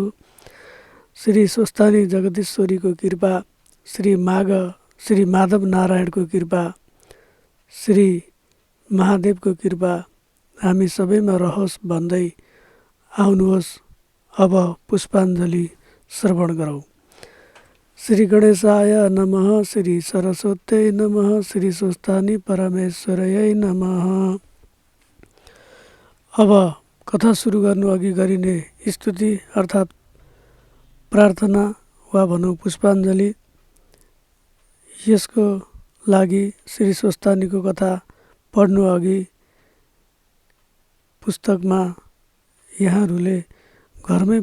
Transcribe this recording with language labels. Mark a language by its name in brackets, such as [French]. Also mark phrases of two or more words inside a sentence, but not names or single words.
[Nepali] श्री स्वस्थानी जगदीश्वरीको कृपा, श्री माधव नारायणको कृपा, श्री महादेवको कृपा हामी सबैमा रहोस् भन्दै आउनुहोस् अब पुष्पाञ्जली श्रवण गरौँ। [Sanskrit] श्री गणेशाय नमः। श्री सरस्वत्यै नमः। श्री स्वस्थानी परमेश्वरयै नमः। [Nepali] अब कथा सुरु गर्नु अघि गरिने स्तुति अर्थात् प्रार्थना वा भनौँ पुष्पाञ्जली। यसको लागि श्री स्वस्थानीको कथा पढ्नु अघि पुस्तकमा यहाँहरूले घरमै